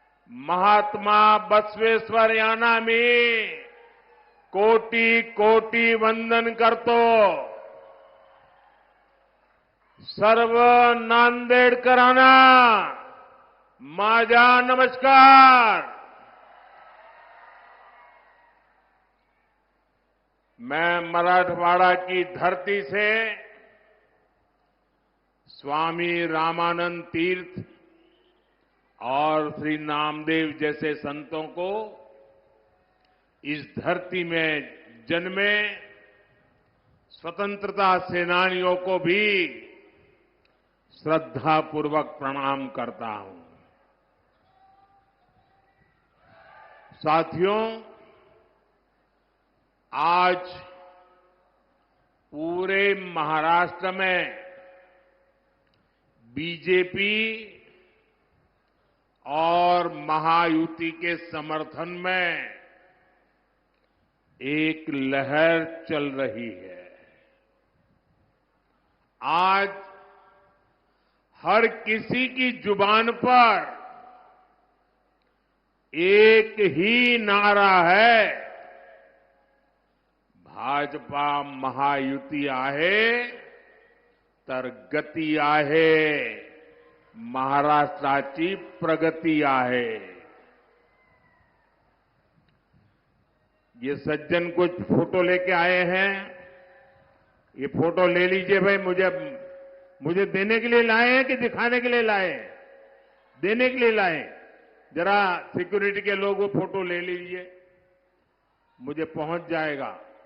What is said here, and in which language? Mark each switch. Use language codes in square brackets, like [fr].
[mr] महात्मा बसवेश्वर यांना मी कोटी कोटी वंदन करतो. सर्व नांदेडकरांना माझा नमस्कार. [hi] मैं मराठवाड़ा की धरती से स्वामी रामानंद तीर्थ और श्री नामदेव जैसे संतों को इस धरती में जन्मे स्वतंत्रता सेनानियों को भी श्रद्धापूर्वक प्रणाम करता हूं। साथियों, आज पूरे महाराष्ट्र में बीजेपी और महायुति के समर्थन में एक लहर चल रही है। आज हर किसी की जुबान पर एक ही नारा है, [mr] भाजपा महायुति आहे तर गती आहे, महाराष्ट्राची प्रगती आहे। [hi] ये सज्जन कुछ फोटो लेके आए हैं, ये फोटो ले लीजिए भाई। मुझे देने के लिए लाए हैं कि दिखाने के लिए लाए हैं? देने के लिए लाए। जरा सिक्योरिटी के लोग वो फोटो ले लीजिए, मुझे पहुंच जाएगा।